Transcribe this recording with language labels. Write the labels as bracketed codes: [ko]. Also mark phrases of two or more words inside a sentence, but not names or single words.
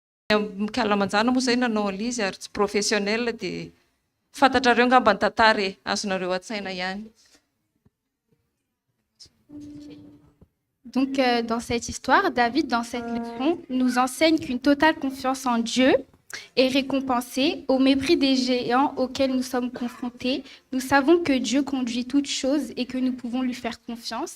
[mg] Mikalamanjana moa zay nanao an'izy ary tsy professionnel dia fantatrareo ngamba ny tantara e, azonareo an-tsaina ihany. [fr] Donc, dans cette histoire, David, dans cette leçon, nous enseigne qu'une totale confiance en Dieu est récompensée au mépris des géants auxquels nous sommes confrontés. Nous savons que Dieu conduit toutes choses et que nous pouvons lui faire confiance.